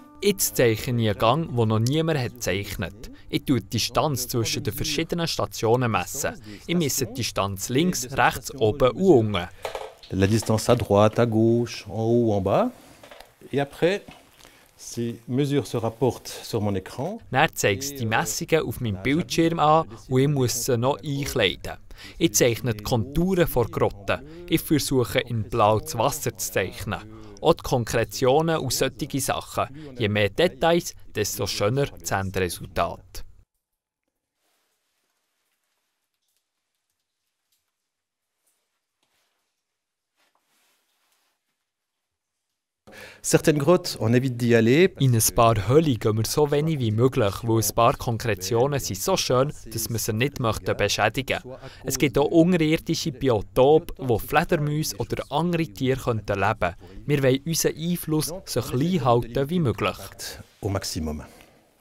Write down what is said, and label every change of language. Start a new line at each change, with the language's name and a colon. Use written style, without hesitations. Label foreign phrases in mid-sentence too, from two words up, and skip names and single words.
German: Jetzt zeichne ich einen Gang, den noch niemand hat gezeichnet. Ich messe die Distanz zwischen den verschiedenen Stationen. Ich messe die Distanz links, rechts, oben und unten.
French: La distance à droite, à gauche, en haut, en bas. Et après, ces mesures se rapportent sur mon écran.
German: Dann zeigt es die Messungen auf meinem Bildschirm an und ich muss sie noch einkleiden. Ich zeichne die Konturen der Grotte. Ich versuche in Blau das Wasser zu zeichnen. Auch die Konkretionen und solche Sachen. Je mehr Details, desto schöner das Endresultat.
French: Certaines grottes, on évite d'y aller.
German: In ein paar Höhlen gehen wir so wenig wie möglich, weil ein paar Konkretionen sind so schön, dass wir sie nicht beschädigen möchten. Es gibt auch unterirdische Biotope, wo Fledermäuse oder andere Tiere leben könnten. Wir wollen unseren Einfluss so klein halten wie möglich.
French: Au maximum.